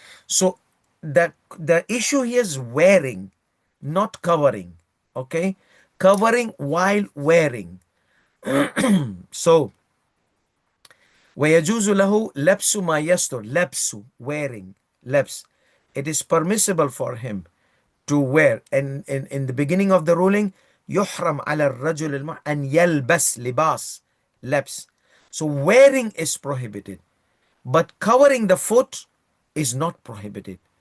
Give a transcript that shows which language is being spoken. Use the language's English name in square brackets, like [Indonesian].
[English] So the issue here is wearing, not covering. Okay, covering while wearing. [Arabic] So ويجوز له لبس ما يستر. لبس, wearing, لبس. [English] It is permissible for him to wear. And in the beginning of the ruling, [Arabic] يحرم على الرجل أن يلبس لباس, لبس. [English] So wearing is prohibited, but covering the foot is not prohibited.